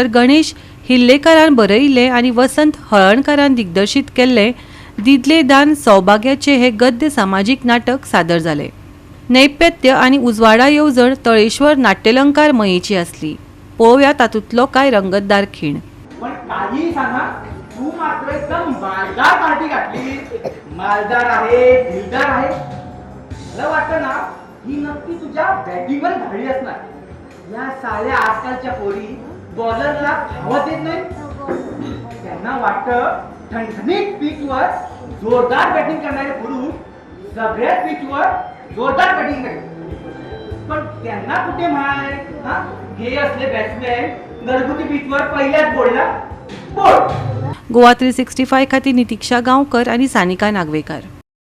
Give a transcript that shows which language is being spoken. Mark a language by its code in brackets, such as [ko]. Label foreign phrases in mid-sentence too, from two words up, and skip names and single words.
[kok] गणेश हिल्लेकारान बरयिल्ले आणि वसंत हळणकारान दिग्दर्शीत केल्ले दिदले दान सौभाग्याचे हे गद्य सामाजिक नाटक सादर जाले। नैपथ्य आणि उजवाडा येवजण तळेश्वर नाट्यलंकार मयेची असली। पळोवया तातूंतलो कांय रंगतदार खीण। [mr] पण काही सांगा, तू मात्र एकदम मालदार पार्टी घातली। मालदार आहे, दिलदार आहे। मला वाटतं ना ही नक्की तुझ्या बॅटिंगवर घडली असणार। या साल्या आजकालच्या पोरी बॉलरला धावत येत नाही। त्यांना वाटतं ठणठणीत पिचवर जोरदार बॅटिंग करणारे पुरुष सगळ्याच पिचवर जोरदार बॅटिंग करतात। पण त्यांना कुठे माय हे असले बॅट्समॅन घरगुती पिचवर पहिल्याच बोलला बोल। [kok] गोवा 365 खातीर नितीक्षा गांवकर आणि सानिका नागवेकर।